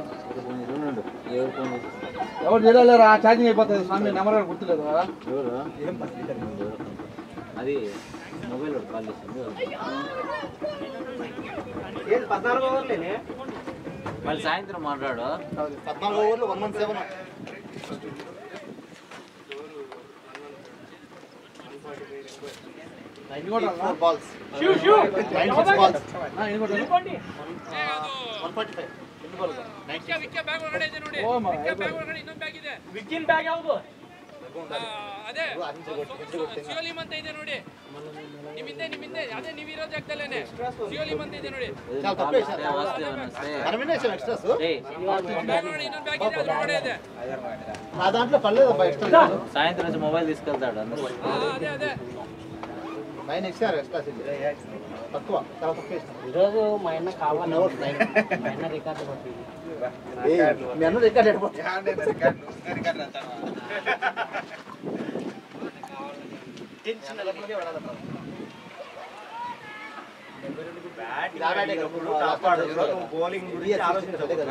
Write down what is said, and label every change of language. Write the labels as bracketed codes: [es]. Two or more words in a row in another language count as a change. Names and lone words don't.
[te] ఎవరు చేయలేరా ఛార్జింగ్ అయిపోతుంది స్వామి. నెంబర్ గుర్తులేదు కదా. అది మొబైల్ కాల్ చేసింది. 14 ఓవర్లేనే మళ్ళీ సాయంత్రం మాట్లాడు. 14 ఓవర్లు 117. balls. [en] Shoot, shoot. [te] 96 balls. 145. [kn] ವಿಕ್ಕಿನ್ ಬ್ಯಾಗ್ ಯಾವುದು ಅದೇ ಸಿಯೋಲಿ ಮಂತ ಇದೆ ನೋಡಿ ನಿಮ್ಮಿಂದೆ ಅದೇ ನೀವು ಇರೋ ಜಾಗದಲ್ಲೇನೆ ಸಿಯೋಲಿ ಮಂತ ಇದೆ ನೋಡಿ [te] చాలా తక్కువ వేశారు. మనమేనే వేసాం extras. [kn] ನೋಡಿ ಇನ್ನೊಂದು ಬ್ಯಾಗ್ ಇದೆ ಅದ್ರೊಳಗಡೆ ಇದೆ [te] నా దాంట్లో పర్లేదు అబ్బా extra. సాయంత్రం నుంచి మొబైల్ తీసుకెళ్తాడు అదే 9 ఇచ్చారు extras ఇది. తక్కువ చాలా తక్కువ వేశారు. ఈరోజు మా అన్న కావాలి 1 hours 9. మా అన్న రికార్డు పట్టింది మీ అన్న రికార్డ్ అయిపోతుంది. బౌలింగ్ గురించి ఆలోచించాలి కదా.